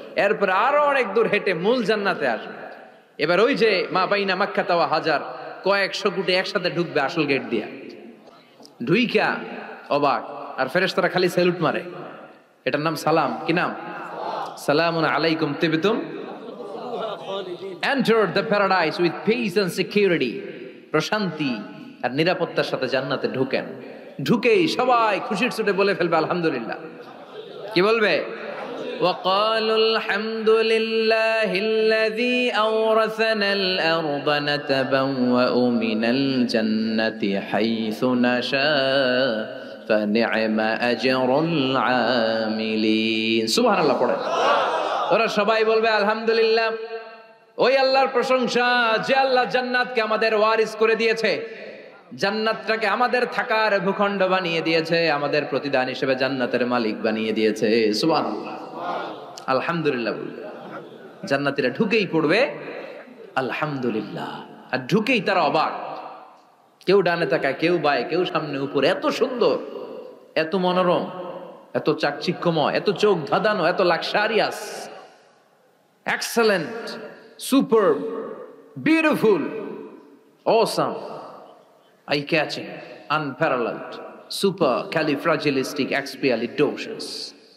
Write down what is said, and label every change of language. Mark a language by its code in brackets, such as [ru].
[bn] এরপর আরো অনেক দূর হেঁটে মূল জান্নাতে আসবে। এবার ওই যে মা বাইনা মাক্কা তাওয়া হাজার, কয়েকশো কোটি একসাথে ঢুকবে আসল গেট দিয়া, ঢুইকা অবাক, আর ফেরেশতারা খালি স্যালুট মারে। এটার নাম সালাম। কি নাম? [ar] সালামুন আলাইকুম তিবতুম, [en] enter the paradise with peace and security, [bn] প্রশান্তি আর নিরাপত্তার সাথে জান্নাতে ঢুকেন। ঢুকেই সবাই খুশির চোটে বলে ফেলবে আলহামদুলিল্লাহ। কি বলবে? [ar] وقالوا الحمد لله الذي أورثنا الأرض نتبوأ من الجنة حيث نشاء فنعم أجر العاملين سبحان الله [bn] পড়ে। ওরা সবাই বলবে আলহামদুলিল্লাহ, ওই আল্লাহর প্রশংসা যে আল্লাহ জান্নাতকে আমাদের ওয়ারিস করে দিয়েছে, জান্নাতটাকে আমাদের থাকার ভূখণ্ড বানিয়ে দিয়েছে, আমাদের প্রতিদান হিসেবে জান্নাতের মালিক বানিয়ে দিয়েছে। সুবহানাল্লাহ, আলহামদুলিল্লাহ বলবে। জান্নাতীরা ঢুকেই পড়বে আলহামদুলিল্লাহ, আর ঢুকেই তারা অবাক, কেউ ডানে তাকায়, কেউ বায়ে, কেউ সামনে উপরে, এত সুন্দর, এত মনোরম, এত চাকচিক্যময়, এত চোখ ধাঁধানো, এত luxurious, excellent, super, beautiful, awesome, eye-catching, unparalleled, supercalifragilisticexpialidocious।